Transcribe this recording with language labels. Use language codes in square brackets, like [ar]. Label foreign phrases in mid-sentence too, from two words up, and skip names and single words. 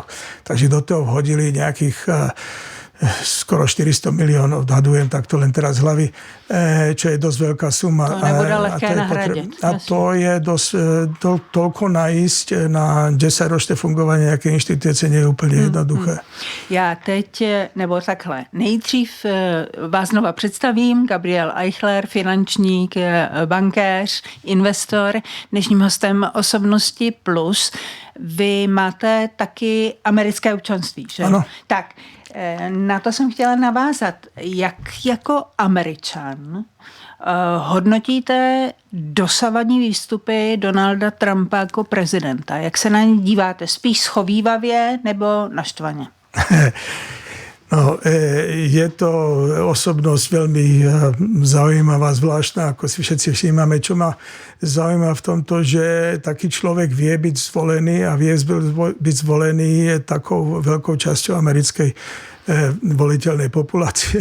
[sk] Takže do toho vhodili nejakých skoro 400 miliónov, odhadujem takto len teraz z hlavy, čo je dosť veľká suma. To nebude lehké nahradiť. A to je dosť, toľko najísť na 10-ročné fungovanie nejaké inštitúcie nie je úplne jednoduché. [cs] Já teď, nebo takhle, nejdřív vás znova představím, Gabriel Eichler, finančník, bankéř, investor, dnešním hostem Osobnosti Plus. vy máte taky americké občanství, že? Ano. Tak, na to jsem chtěla navázat. Jak jako Američan hodnotíte dosavadní výstupy Donalda Trumpa jako prezidenta? Jak se na ně díváte? Spíš schovívavě nebo naštvaně? [sk] No, je to osobnosť veľmi zaujímavá, zvláštna, ako si všetci všímame. Čo ma zaujíma v tomto, že taký človek vie byť zvolený a vie byť zvolený takou veľkou časťou americkej voliteľnej populácie.